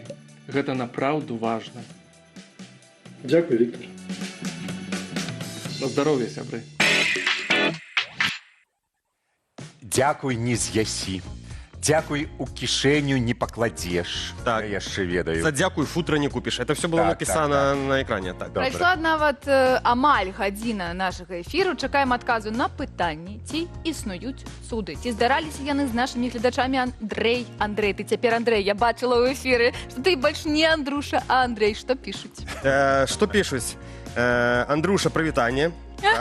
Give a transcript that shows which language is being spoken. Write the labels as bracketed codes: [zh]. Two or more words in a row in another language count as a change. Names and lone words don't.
[be] Гэта напраўду важна. Дзякуй, Віктор. На здароўе, сябры. Дзякуй не з'ясі. Дзякуй у кішэню не пакладзеш. Так. Я яшчэ ведаю. За дзякуй футра не купіш. [ru] Это все было написано на экране. [be] Так. Прайшла нават амаль гадзіна нашага эфіру. Чакаем адказу на пытанні, ці існуюць цуды. Ці здараліся яны з нашымі гледачамі? Андрэй, ты цяпер Андрэй, я бачыла ў эфіры, што ты больш не Андруша, а Андрэй. Што пішуць? Што пішуць? Андруша, прывітанне. Так.